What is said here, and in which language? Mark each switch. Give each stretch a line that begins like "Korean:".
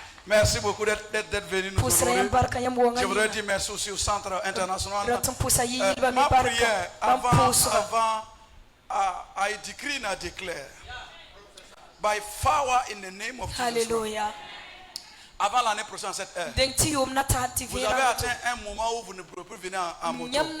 French: Merci beaucoup d'être venu nous honorer. Je voudrais dire merci aussi au Centre International. Ma prière avant
English: I decree and I declare by power in the name of Jesus.
French: Avant l'année prochaine à cette heure, vous avez atteint un moment où vous ne pourrez plus venir en moto.